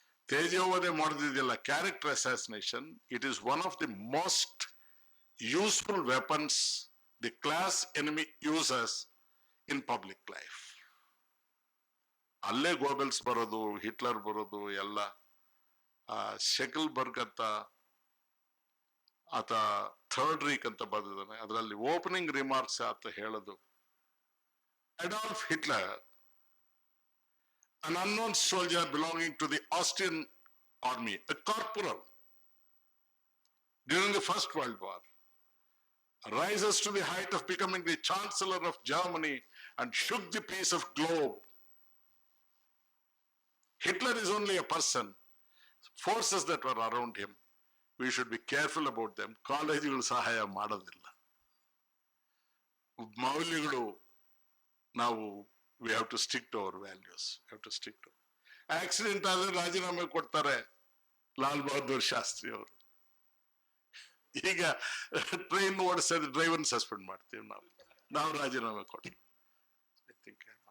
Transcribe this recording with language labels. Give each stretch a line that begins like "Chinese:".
Kannada: ತೇಜೋವಧೆ ಮಾಡೋದಿದೆಯಲ್ಲ,
English: Character assassination, it is one of the most useful weapons the class enemy uses in public life.
Kannada: ಅಲ್ಲೇ Goebbels ಬರೋದು, Hitler ಬರೋದು ಎಲ್ಲ. Shekel burg ಅಂತ ಆತ third ರೀಕ್ ಅಂತ ಬರೆದಿದ್ದಾನೆ, ಅದರಲ್ಲಿ ಓಪನಿಂಗ್ ರಿಮಾರ್ಕ್ಸ್ ಆತ ಹೇಳೋದು, Adolf Hitler,
English: an unknown soldier belonging to the Austrian army, a corporal during the First World War, rises to the height of becoming the Chancellor of Germany and shook the peace of globe. Hitler is only a person. Forces that were around him, we should be careful about them.
Kannada: ಕಾಲೇಜುಗಳು ಸಹಾಯ ಮಾಡೋದಿಲ್ಲ. ಮೌಲ್ಯಗಳು ನಾವು
English: we have to stick to our values. We have to stick to.
Kannada: Accident ಆದ್ರೆ ರಾಜೀನಾಮೆ ಕೊಡ್ತಾರೆ ಲಾಲ್ ಬಹದ್ದೂರ್ ಶಾಸ್ತ್ರಿ ಅವರು. ಈಗ ಟ್ರೈನ್ ಓಡಿಸಿದ್ರೆ ಡ್ರೈವರ್ ಸಸ್ಪೆಂಡ್ ಮಾಡ್ತೀವಿ ನಾವು ರಾಜೀನಾಮೆ ಕೊಡ್ತೀವಿ.
English: I think